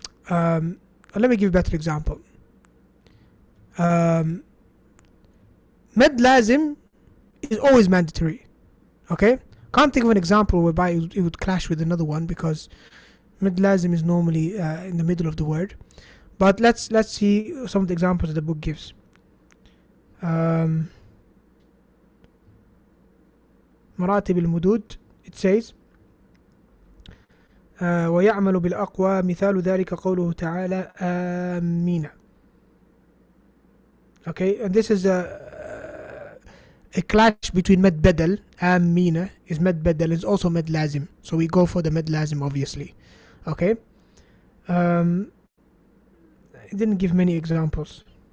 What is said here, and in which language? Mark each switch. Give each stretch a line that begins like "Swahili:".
English: let me give a better example. Med lazim is always mandatory. Okay? Can't think of an example whereby it would clash with another one because med lazim is normally in the middle of the word. But let's see some of the examples that the book gives.
Arabic: مراتب المدود,
English: it says
Arabic: ويعمل بالأقوى مثال ذلك قوله تعالى آمين.
English: Okay, and this is a clash between med badal. Amina is med badal, is also med lazim, so we go for the med lazim obviously. Okay, it didn't give many examples.